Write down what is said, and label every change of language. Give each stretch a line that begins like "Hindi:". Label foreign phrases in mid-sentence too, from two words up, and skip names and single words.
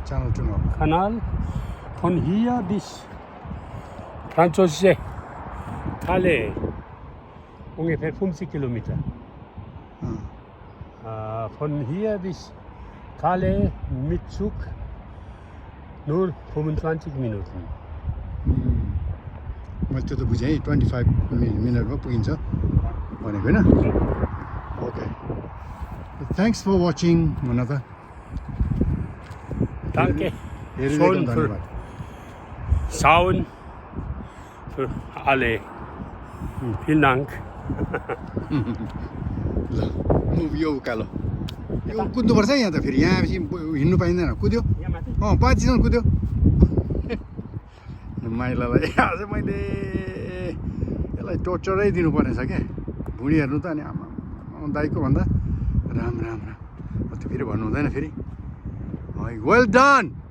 German: Kanal von hier bis französische Calais, ungefähr 50 Kilometer. Von hier bis Calais mit Zug nur 25 Minuten.
Nepali: मैले त्यो त बुझेँ 25 मिनटमा पुगिन्छ भनेको होइन
English: OK thanks for watching
Nepali: भन त
German: Danke.
Nepali: हेरिदिएको
German: Schon für
Nepali: धन्यवाद
German: Schauen. Für alle. Vielen Dank.
Nepali: ल मुभ यो उकालो यो कुद्नुपर्छ यहाँ त फेरि यहाँ हिँड्नु पाइँदैन कुद्यो यहाँ माथि? पाँचजना कुद्यो माइलालाई आज मैले यसलाई टोर्चरै दिनुपर्नेछ क्या भुँडी हेर्नु त अनि आमा दाइको भन्दा राम राम राम त्यो फेरि भन्नु हुँदैन फेरि है
English: well done